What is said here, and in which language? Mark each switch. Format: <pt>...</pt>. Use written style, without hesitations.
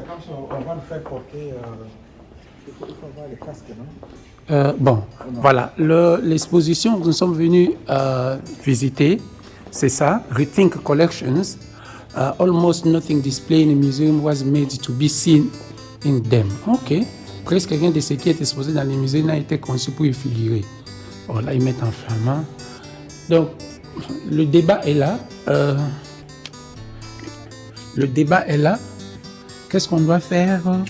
<fr>On va nous faire porter. Il faut avoir les casques, non? Bon, voilà, l'exposition que nous sommes venus visiter, c'est ça, Rethink Collections.</fr> <en>Almost nothing displayed in the museum was made to be seen in them.</en> <fr>Ok, presque rien de ce qui est exposé dans les musées n'a été conçu pour y figurer. Bon, là, ils mettent en flamand. Donc, le débat est là. Le débat est là. Qu'est-ce qu'on doit faire?</fr>